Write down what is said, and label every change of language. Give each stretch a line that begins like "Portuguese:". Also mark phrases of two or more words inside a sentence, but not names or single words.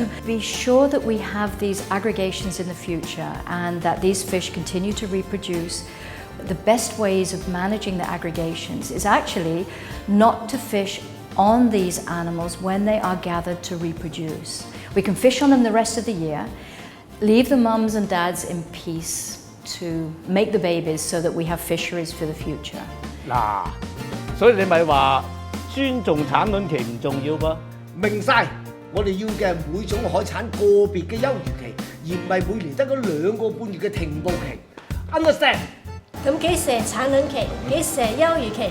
English: To be sure that we have these aggregations in the future and that these fish continue to reproduce, the best ways of managing the aggregations is actually not to fish on these animals when they are gathered to reproduce. We can fish on them the rest of the year, leave the mums and dads in peace to make the babies so that we have fisheries for the future.
Cantonese: 嗱，所以你咪話尊重產卵期唔重要噃？明晒。 我哋要嘅係每種海產個別嘅休漁期，而唔係每年得嗰2個半月嘅停捕期。Understand？咁幾時係產卵期？幾時係休漁期？